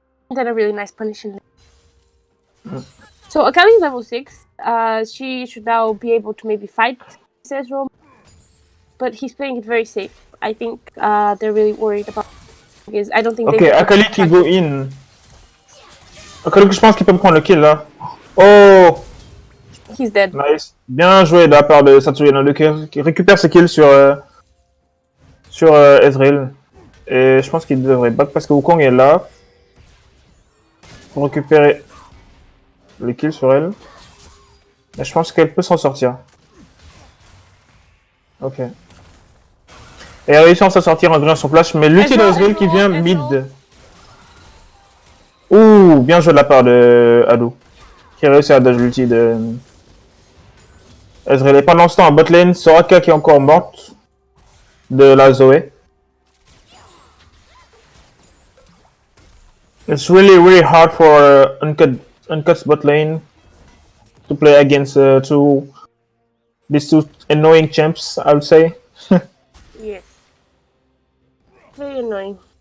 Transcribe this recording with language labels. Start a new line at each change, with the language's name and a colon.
English: And then a really nice punishing lane. So Akali is level 6. She should now be able to maybe fight Ezreal, but he's playing it very safe. I think they're really worried about because I don't think.
French: Ok, Akali qui
English: go in.
French: Akali, je pense qu'il peut me prendre le kill là. Oh! He's dead. Nice. Bien joué de la part de Satsuyano qui récupère ses kills sur Ezreal. Et je pense qu'il devrait back parce que Wukong est là pour récupérer le kill sur elle. Mais je pense qu'elle peut s'en sortir. Ok. Et elle a réussi à s'en sortir en grillant son flash, mais l'ulti d'Ezreal qui vient mid. Ouh, bien joué de la part de Ado, qui a réussi à dodge l'ulti de Ezreal. Et pendant ce temps, en bot lane, Soraka qui est encore morte de la Zoé.
English: It's really hard for Uncut's bot lane to play against these two annoying champs, I would say. Yes. Very annoying.